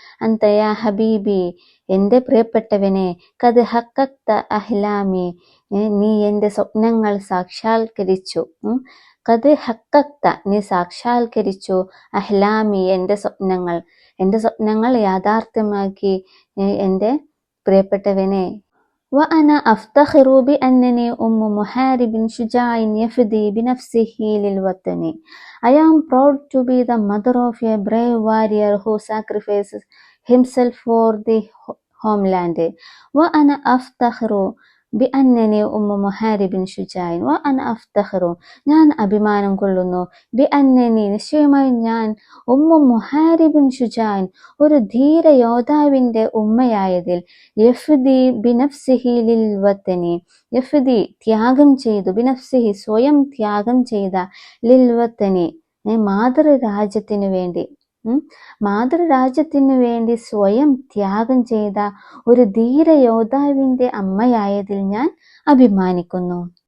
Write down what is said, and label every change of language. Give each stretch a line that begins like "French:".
Arabic: അൻത യാ ഹബീബി,
Malayalam: എൻ്റെ പ്രിയപ്പെട്ടവനെ,
Arabic: ഖദ് ഹഖഖ്ത അഹ്ലാമി,
Malayalam: നീ എൻ്റെ സ്വപ്നങ്ങൾ സാക്ഷാത്കരിച്ചു.
Arabic: ഖദ് ഹഖഖ്ത,
Malayalam: നീ സാക്ഷാത്കരിച്ചു,
Arabic: അഹ്ലാമി,
Malayalam: എൻ്റെ സ്വപ്നങ്ങൾ യാഥാർത്ഥ്യമാക്കി എൻ്റെ പ്രിയപ്പെട്ടവനെ.
Arabic: وأنا أفتخر بأنني أم محارب شجاع يفدي بنفسه للوطن.
English: I am proud to be the mother of a brave warrior who sacrifices himself for the homeland.
Arabic: وأنا أفتخر ബിഅന്നനി ഉമ്മു മുഹാരിബിൻ ഷുജായിൻ. വഅന അഫ്തഖിറു,
Malayalam: ഞാൻ അഭിമാനം കൊള്ളുന്നു,
Arabic: ബിഅന്നനി,
Malayalam: നിശ്ചയമായി ഞാൻ,
Arabic: ഉമ്മു മുഹാരിബിൻ ഷുജായിൻ,
Malayalam: ഒരു ധീര യോദ്ധാവിൻ്റെ ഉമ്മയായതിൽ,
Arabic: യഫ്ദി ബിനഫ്സിഹി ലിൽ വത്തനി,
Malayalam: യഫ്ദി ത്യാഗം ചെയ്തു,
Arabic: ബിനഫ്സിഹി
Malayalam: സ്വയം ത്യാഗം ചെയ്ത,
Arabic: ലിൽ വത്തനി
Malayalam: മാതൃരാജ്യത്തിനു വേണ്ടി, മാതൃരാജ്യത്തിനു വേണ്ടി സ്വയം ത്യാഗം ചെയ്ത ഒരു ധീര യോദ്ധാവിൻ്റെ അമ്മയായതിൽ ഞാൻ അഭിമാനിക്കുന്നു.